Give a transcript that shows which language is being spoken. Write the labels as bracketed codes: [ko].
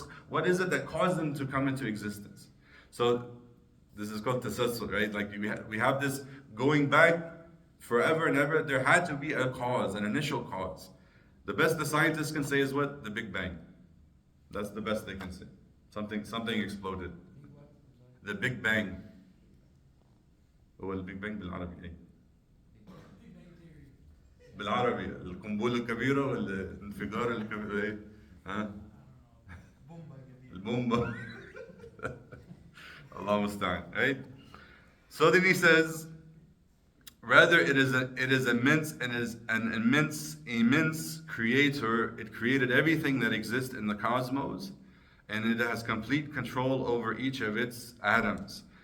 [en] What is it that caused them to come into existence? So this is called tasassul, right? Like we have this going back forever and ever. There had to be a cause, an initial cause. The best the scientists can say is what? The Big Bang. That's the best they can say. Something exploded. The Big Bang. [ar] هو البيج بانج بالعربي ايه؟ بالعربي القنبلة الكبيرة والانفجار الكبير ايه؟ ها؟ البومبا. [en] Allah musta'an, right? So then he says, Rather, it is immense and is an immense creator. It created everything that exists in the cosmos, and it has complete control over each of its atoms.